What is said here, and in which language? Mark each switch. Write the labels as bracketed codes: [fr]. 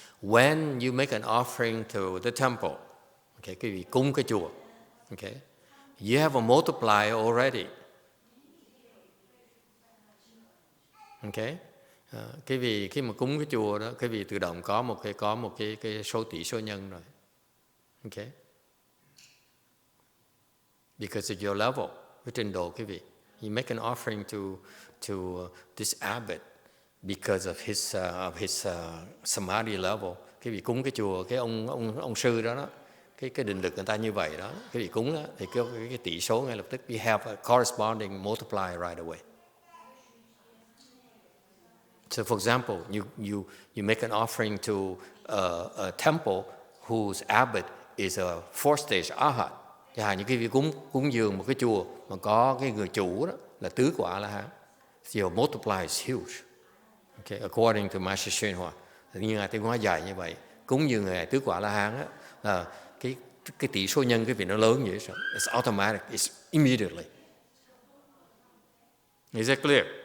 [en] When you make an offering to the temple, okay, [vi] quý vị cúng cái chùa, [en] okay, you have a multiplier already. [vi] Okay, cái vì khi mà cúng cái chùa đó, cái vì tự động có một cái số tỷ số nhân rồi. Okay. [en] Because of your level, [vi] cái trình độ quý vị. [en] You make an offering to this abbot because of his samadhi level. [vi] Cái vị cúng cái chùa, cái ông sư đó, cái định lực người ta như vậy đó. Cái vị cúng đó, thì cái tỷ số ngay lập tức [en] you have a corresponding multiplier right away. So, for example, you make an offering to a temple whose abbot is a fourth stage arhat. [vi] Chẳng hạn như cái việc cúng dường một cái chùa mà có cái người chủ đó là tứ quả A-la-hán, [en] your multiplier is huge. Okay, according to Master YongHua, [vi] như Ngài Tuyên Hóa dạy như vậy, cúng dường người tứ quả A-la-hán đó, là cái tỷ số nhân cái việc nó lớn như vậy. [en] It's automatic, it's immediately. Is that clear?